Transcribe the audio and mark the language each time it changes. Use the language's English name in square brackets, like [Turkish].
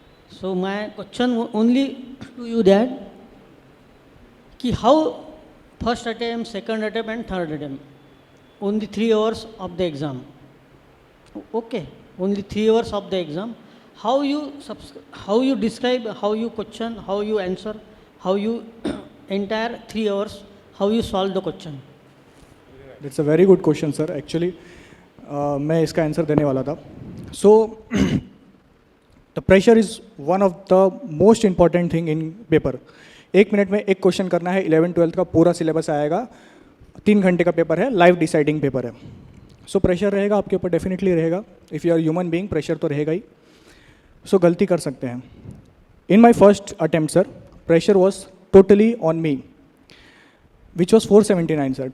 [English] So my question only to you that कि how first attempt, second attempt and third attempt, only 3 hours of the exam. Okay, only 3 hours of the exam. How you describe, how you question, how you answer, how you entire 3 hours, how you solve the question. That's a very good question sir. [Hindi] Actually मैं इसका answer देने वाला था। [English] So the pressure is one of the most important thing in paper. [Hindi] 1 minute में एक question करना है, 11-12 का पूरा सिलेबस आएगा, 3 घंटे का पेपर है, लाइव डिसाइडिंग पेपर है। सो प्रेशर रहेगा आपके ऊपर, डेफिनेटली रहेगा। [English] if you are human being, [Hindi] pressure तो रहेगा ही। सो गलती कर सकते हैं। [English] In my first attempt sir, pressure was totally on me, which was 479 sir.